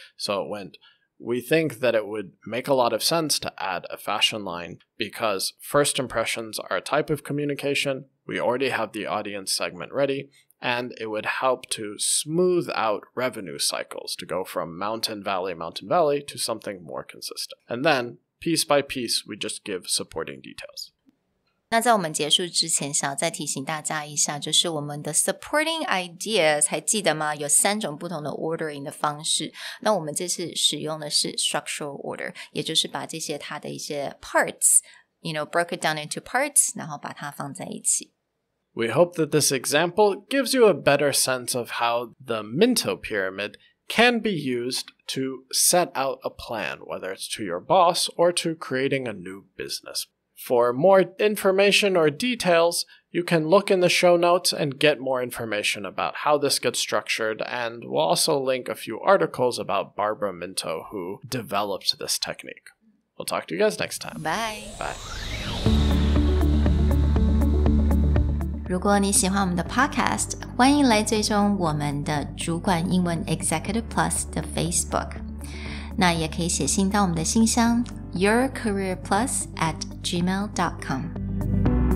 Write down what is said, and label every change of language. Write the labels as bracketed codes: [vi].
[en] So it went, we think that it would make a lot of sense to add a fashion line because first impressions are a type of communication. We already have the audience segment ready, and it would help to smooth out revenue cycles to go from mountain valley to something more consistent. And then, piece by piece, we just give supporting details. [zh] 那在我们结束之前，想要再提醒大家一下，就是我们的 supporting ideas 还记得吗？有3种不同的 ordering 的方式。那我们这次使用的是 structural order， 也就是把这些它的一些 [en] parts, broke it down into parts, [zh] 然后把它放在一起。 [en] We hope that this example gives you a better sense of how the Minto Pyramid can be used to set out a plan, whether it's to your boss or to creating a new business. For more information or details, you can look in the show notes and get more information about how this gets structured, and we'll also link a few articles about Barbara Minto, who developed this technique. We'll talk to you guys next time. Bye. Bye. [zh] 如果你喜欢我们的 podcast， 欢迎来追踪我们的主管英文 Executive Plus 的 Facebook。那也可以写信到我们的信箱yourcareerplus@gmail.com